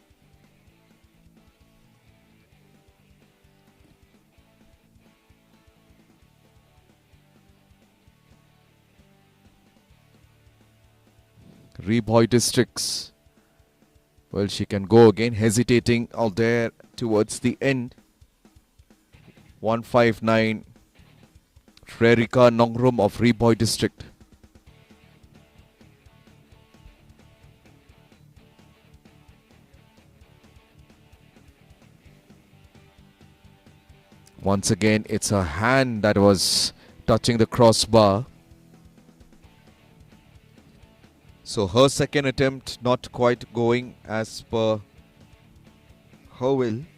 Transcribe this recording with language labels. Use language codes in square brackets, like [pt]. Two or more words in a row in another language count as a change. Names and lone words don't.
[en] Ribhoi districts. Well, she can go again, hesitating out there towards the end. 159. Frerika Nongrum of Ribhoi district. Once again, it's her hand that was touching the crossbar. So her second attempt not quite going as per her will.